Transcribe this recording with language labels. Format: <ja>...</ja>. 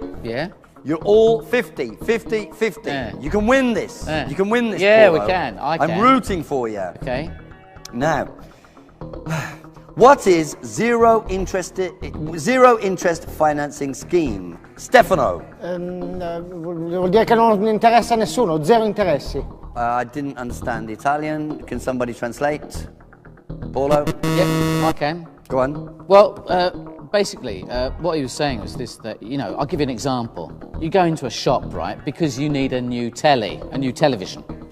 <en>Yeah. You're all 50. Yeah. You can win this. Yeah. You can win this, Yeah, Paulo. we can. I can. I'm rooting for you. Okay. Now, What is zero interest financing scheme? Stefano.</en> <it>Vuol dire che non interessa a nessuno, zero interessi.</it> <en>I didn't understand the Italian. Can somebody translate? Paulo? Yep, I can. Go on. Well, basically, what he was saying was this, that, you know, I'll give you an example. You go into a shop, right, because you need a new television.</en>